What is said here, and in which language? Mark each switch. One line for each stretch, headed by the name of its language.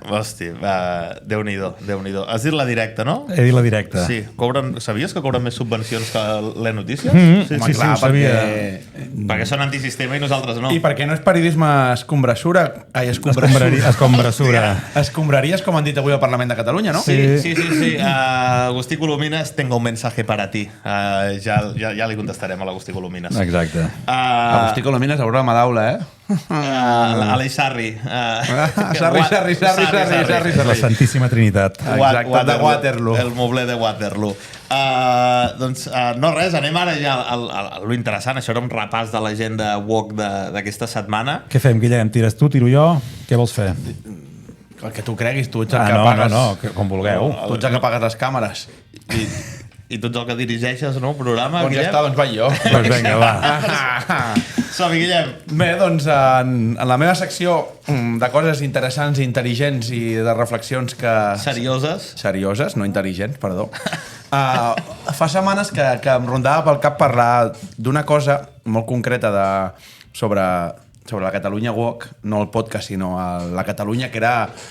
Catalan: Hòstia, Déu-n'hi-do. Has dit la directa, no? He dit la directa. Sí. Sabies que cobren més subvencions que la Notícies? Sí, ho sabia. Perquè són antisistema i nosaltres no. I perquè no és periodisme escombrassura. Escombrassura. Escombraries, com han dit avui al Parlament de Catalunya, no? Sí.
Spanish: Agustí Colomines, tengo un mensaje para ti.
Catalan: Ja li contestarem a l'Agustí Colomines. Exacte. Agustí Colomines, haurà una d'aula, Aleix Sarri. Sarri. La Santíssima Trinitat. Exacte, de Waterloo. El mobler de Waterloo. Doncs no res, anem ara ja a lo interessant. Això era un repàs de l'agenda woke d'aquesta setmana. Què fem, Guillem? Tires tu, tiro jo? Què vols fer? El que tu creguis, tu ets el que pagues. No, com vulgueu. Tu ets el que pagues les càmeres. I tu ets el que dirigeixes, no? El programa, Guillem? Ja està, doncs vaig jo. Doncs vinga, va. Som-hi, Guillem. Bé, doncs en la meva secció de coses interessants, intel·ligents i de reflexions que... Serioses, no intel·ligents, perdó. Fa setmanes que em rondava pel cap parlar d'una cosa molt concreta sobre la Catalunya woke, no el podcast, sinó la Catalunya, que era...